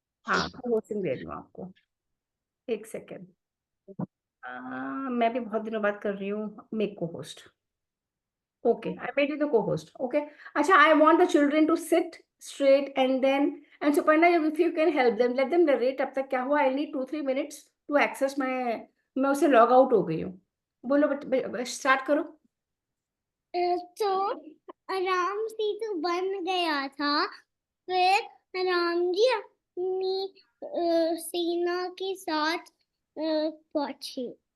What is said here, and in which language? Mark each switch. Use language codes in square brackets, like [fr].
[hi] हाँ, होस्टिंग दे रही हूँ आपको, एक सेकेंड। मैं भी बहुत दिनों बाद कर रही हूँ मेक को host. [en] Okay, I made you the co-host. Okay. Acha, I want the children to sit straight and Suparna, if you can help them, let them narrate [hi] अब तक क्या हुआ. [en] I need 2-3 minutes to access my. [hi] मैं उसे log out हो गई हूँ. बोलो स्टार्ट करो. तो राम सेतु बन गया था, फिर राम जी अपनी सेना के साथ पहुंचे।